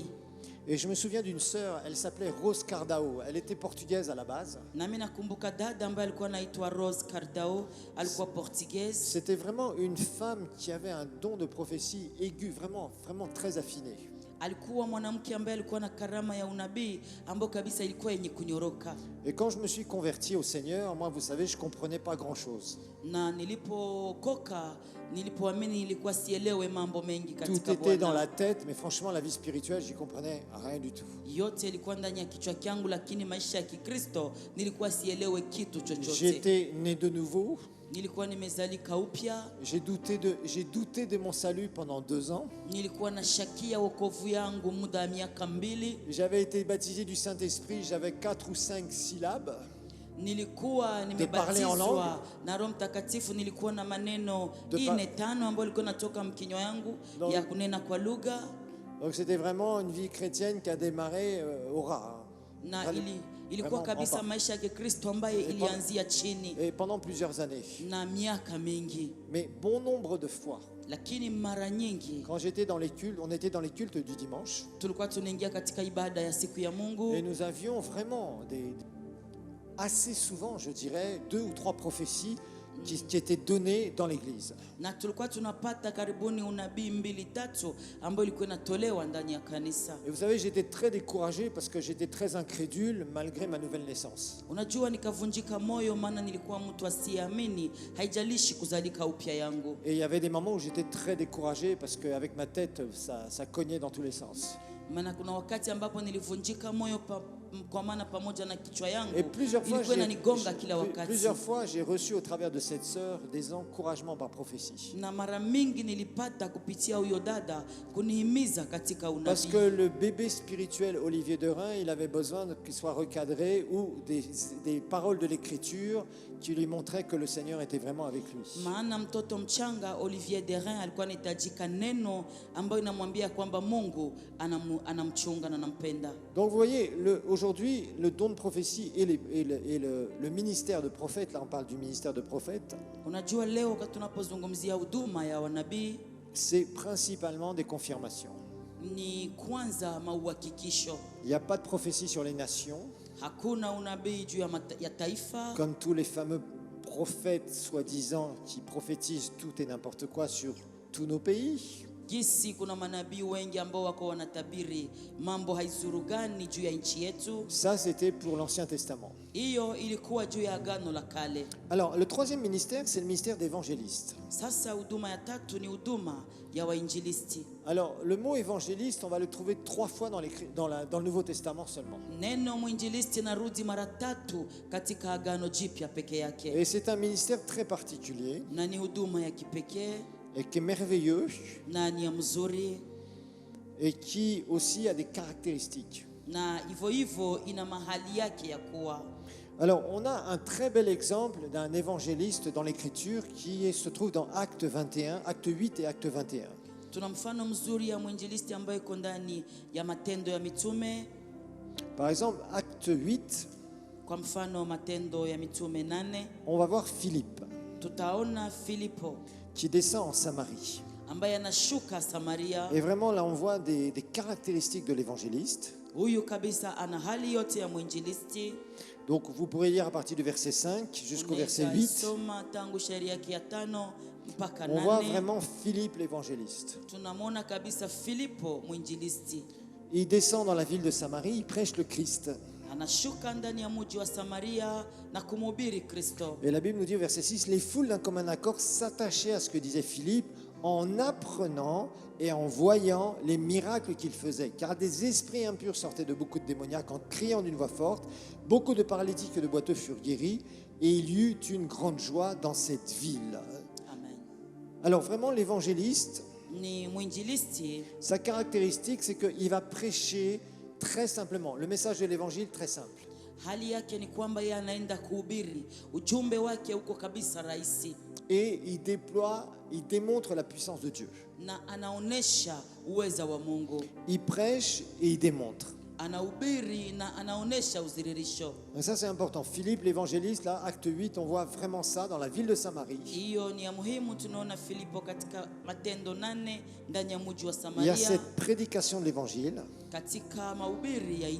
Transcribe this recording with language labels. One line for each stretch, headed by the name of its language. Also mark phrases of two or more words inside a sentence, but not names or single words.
French: Et je me souviens d'une sœur, elle s'appelait Rose Cardao, elle était portugaise à la base.
Swahili: Na mimi nakumbuka dada ambaye alikuwa anaitwa Rose Cardao, alikuwa Portugaise.
French: C'était vraiment une femme qui avait un don de prophétie aigu, vraiment, vraiment très affiné.
Swahili: Alikuwa mwanamke ambaye alikuwa na karama ya unabii ambayo kabisa ilikuwa yenye kunyoroka.
French: Et quand je me suis converti au Seigneur, moi, vous savez, je comprenais pas grand-chose.
Swahili: Na nilipoamini ilikuwa sielewe mambo mengi
French: Tout
Swahili: katika
French: était dans
Swahili: Bwana.
French: la tête, mais franchement, la vie spirituelle, j'y comprenais rien du tout.
Swahili: Yote ilikuwa ndani ya kichwa changu, lakini maisha ya Kikristo nilikuwa sielewe kitu chochote.
French: J'étais né de nouveau.
Swahili: Nilikuwa nimezalika upya.
French: J'ai douté de mon salut pendant 2 ans.
Swahili: Nilikuwa na shakia wokovu yangu muda wa miaka 2.
French: J'avais été baptisé du Saint-Esprit, j'avais 4 ou 5 syllabes.
Swahili: Nilikuwa
French: parler en
Swahili: nimebatizwa
French: langue.
Swahili: na Roho Mtakatifu, nilikuwa na maneno
French: De par-
Swahili: 4-5 ambayo ilikuwa natoka mkinywa yangu
French: Donc-
Swahili: ya kunena kwa lugha.
French: Donc c'était vraiment une vie chrétienne qui a démarré au ras.
Swahili: Na
French: Vraiment-
Swahili: ilikuwa
French: vraiment
Swahili: kabisa
French: en bas.
Swahili: maisha ya Kikristo ambayo ilianzia chini
French: Et pendant plusieurs années.
Swahili: na miaka mingi,
French: Mais bon nombre de fois,
Swahili: lakini mara nyingi
French: quand j'étais dans les cultes, on était dans les cultes du dimanche.
Swahili: tulikuwa tunaingia katika ibada ya siku ya Mungu.
French: Et nous avions vraiment assez souvent, je dirais, 2 ou 3 prophéties qui étaient données dans l'église.
Swahili: Na tulikuwa tunapata karibuni unabii 2-3 ambayo ilikuwa inatolewa ndani ya kanisa.
French: Et vous savez, j'étais très découragé parce que j'étais très incrédule malgré ma nouvelle naissance.
Swahili: Unajua, nikavunjika moyo, maana nilikuwa mtu asiyeamini, haijalishi kuzalika upya yangu.
French: Et il y avait des moments où j'étais très découragé parce qu'avec ma tête, ça cognait dans tous les sens.
Swahili: Maana kuna wakati ambapo nilivunjika moyo kwa maana pamoja na kichwa yangu
French: Et
Swahili: ilikuwa inanigonga kila wakati.
French: plusieurs fois, j'ai reçu au travers de cette sœur des encouragements par prophétie.
Swahili: Na mara mingi nilipata kupitia huyo dada kunihimiza katika
French: Parce
Swahili: unabii.
French: que le bébé spirituel Olivier Derain, il avait besoin qu'il soit recadré ou des paroles de l'écriture qui lui montraient que le Seigneur était vraiment avec lui.
Swahili: Maana mtoto mchanga Olivier Derain alikuwa anahitajika neno ambayo inamwambia kwamba Mungu anamchunga na anampenda.
French: Donc vous voyez, aujourd'hui, le don de prophétie et le ministère de prophète, là on parle du ministère de prophète,
Swahili: Unajua, leo tunapozungumzia huduma ya wanabii
French: c'est principalement des confirmations.
Swahili: ni kwanza mauhakikisho.
French: Il n'y a pas de prophétie sur les nations,
Swahili: Hakuna unabii juu ya taifa
French: comme tous les fameux prophètes soi-disant qui prophétisent tout et n'importe quoi sur tous nos pays.
Swahili: Gisi kuna manabii wengi ambao wako wanatabiri mambo haizurugani juu ya nchi yetu.
French: Ça, c'était pour l'Ancien Testament.
Swahili: Hiyo ilikuwa juu ya Agano la Kale.
French: Alors, le troisième ministère, c'est le ministère d'évangéliste.
Swahili: Sasa huduma ya tatu ni huduma ya wainjilisti.
French: Alors, le mot évangéliste, on va le trouver 3 fois dans le Nouveau Testament seulement.
Swahili: Neno mwinjilisti narudi mara 3 katika Agano Jipya peke yake.
French: Et c'est un ministère très particulier
Swahili: Na ni huduma ya kipekee
French: et qui est merveilleux
Swahili: na ni ya mzuri,
French: et qui aussi a des caractéristiques.
Swahili: na hivyo ina mahali yake ya kuwa.
French: Alors, on a un très bel exemple d'un évangéliste dans l'Écriture qui se trouve dans Acte 21, Acte 8 et Acte 21.
Swahili: Tuna mfano mzuri ya mwinjilisti ambaye iko ndani ya Matendo ya Mitume.
French: Par exemple, Acte 8,
Swahili: Kwa mfano Matendo ya Mitume 8,
French: on va voir Philippe
Swahili: tutaona Filipo
French: qui descend en Samarie.
Swahili: ambaye anashuka Samaria.
French: Et vraiment, là, on voit des caractéristiques de l'évangéliste.
Swahili: Huyu kabisa ana hali yote ya mwinjilisti.
French: Donc, vous pourrez lire à partir du verset 5 jusqu'au verset 8.
Swahili: Soma tangu shairi yake ya 5 mpaka
French: On voit
Swahili: 8.
French: vraiment Philippe l'évangéliste.
Swahili: Tunamwona kabisa Filipo mwinjilisti.
French: Il descend dans la ville de Samarie, il prêche le Christ.
Swahili: anashuka ndani ya mji wa Samaria na kumhubiri Kristo.
French: Et la Bible nous dit au verset 6, les foules d'un commun accord s'attachaient à ce que disait Philippe en apprenant et en voyant les miracles qu'il faisait. Car des esprits impurs sortaient de beaucoup de démoniaques en criant d'une voix forte. Beaucoup de paralytiques et de boiteux furent guéris et il y eut une grande joie dans cette ville. Amen. Alors vraiment, l'évangéliste,
Swahili: Ni mwinjilisti
French: sa caractéristique, c'est qu'il va prêcher très simplement. Le message de l'évangile, très simple.
Swahili: hali yake ni kwamba yeye anaenda kuhubiri, ujumbe wake uko kabisa rahisi,
French: Et il démontre la puissance de Dieu.
Swahili: na anaonesha uweza wa Mungu.
French: Il prêche et il démontre.
Swahili: Anahubiri na anaonesha uziririsho.
French: Donc ça c'est important. Philippe l'évangéliste, là, acte 8, on voit vraiment ça dans la ville de Samarie.
Swahili: Hiyo ni ya muhimu. Tunaona Filipo katika Matendo 8 ndani ya mji wa
French: Il y a
Swahili: Samaria,
French: cette prédication de l'évangile,
Swahili: katika mahubiri ya